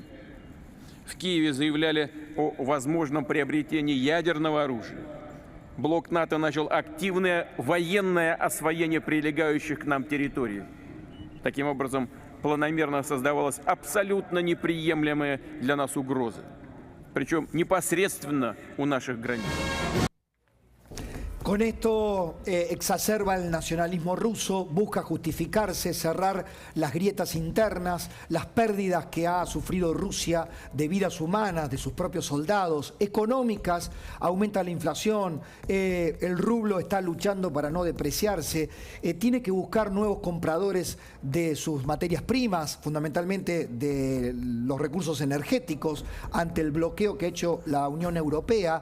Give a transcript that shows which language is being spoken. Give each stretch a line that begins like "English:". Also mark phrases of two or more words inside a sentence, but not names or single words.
Russian: В Киеве заявляли о возможном приобретении ядерного оружия. Блок НАТО начал активное военное освоение прилегающих к нам территорий. Таким образом, планомерно создавалась абсолютно неприемлемая для нас угроза, причем непосредственно у наших границ.
Spanish: Con esto exacerba el nacionalismo ruso, busca justificarse, cerrar las grietas internas, las pérdidas que ha sufrido Rusia de vidas humanas, de sus propios soldados, económicas, aumenta la inflación, el rublo está luchando para no depreciarse, tiene que buscar nuevos compradores de sus materias primas, fundamentalmente de los recursos energéticos, ante el bloqueo que ha hecho la Unión Europea.